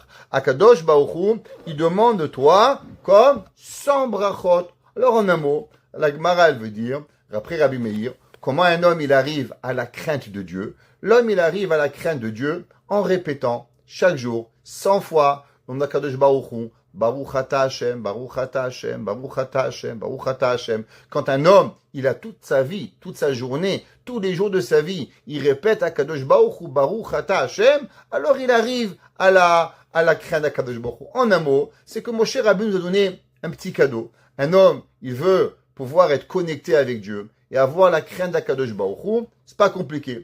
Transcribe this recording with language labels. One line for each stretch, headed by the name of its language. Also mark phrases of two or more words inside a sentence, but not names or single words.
French: Akadosh Baruch Hu, il demande de toi comme 100 brachot. Alors en un mot, la Gemara, elle veut dire, après Rabbi Meir, comment un homme il arrive à la crainte de Dieu? L'homme il arrive à la crainte de Dieu en répétant chaque jour 100 fois le nom d'Akadosh Baruch Hu,
Hebrew: ברוך אתה השם, ברוך אתה השם, ברוך אתה השם, ברוך אתה השם.
French: Quand un homme, il a toute sa vie, toute sa journée, tous les jours de sa vie, il répète Akadosh Baruch Hu,
Hebrew: ברוך אתה השם,
French: alors il arrive à la crainte d'Akadosh Baruch Hu. En un mot, c'est que Moshe Rabbeinu nous a donné un petit cadeau. Un homme, il veut pouvoir être connecté avec Dieu et avoir la crainte d'Akadosh Baruch Hu, c'est pas compliqué.